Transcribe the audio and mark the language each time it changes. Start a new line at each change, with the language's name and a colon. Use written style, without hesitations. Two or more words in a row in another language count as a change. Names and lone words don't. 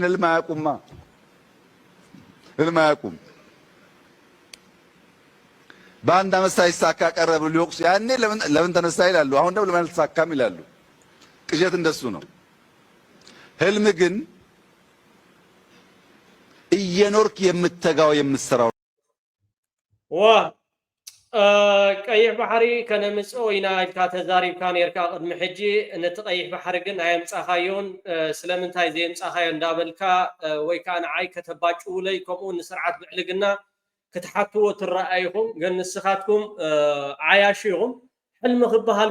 Amharic: ህልም አያውቁማ። ህልም አያውቁም። በአንድ አመት ሳይሳካ ቀረ ብሎ ሊወቅሱ ያኔ ለምን ተነሳ ይላሉ። አሁን ደግሞ ለምን አልተሳካም ይላሉ። ቅዠት እንደሱ ነው። ህልም ግን እየኖርክ የምትተጋው የምትሰራው
Tigrinya: ቀይሕ ባሕሪ ከነምፅኦ ኢና ኢልካ ተዛሪብካ ነርካ ቅድሚ ሕጂ ነቲ ቀይሕ ባሕሪ ግን ኣየምፃኻዮን ስለምንታይ ዘየምፃኻዮ እንዳበልካ ወይ ከዓ ንዓይ ከተባጭውለይ ከምኡ ንስርዓት ብዕልግና ክትሓትዎ ትረኣይኹም ግን ንስኻትኩም ዓያሹ ኢኹም። ሕልሚ ክበሃል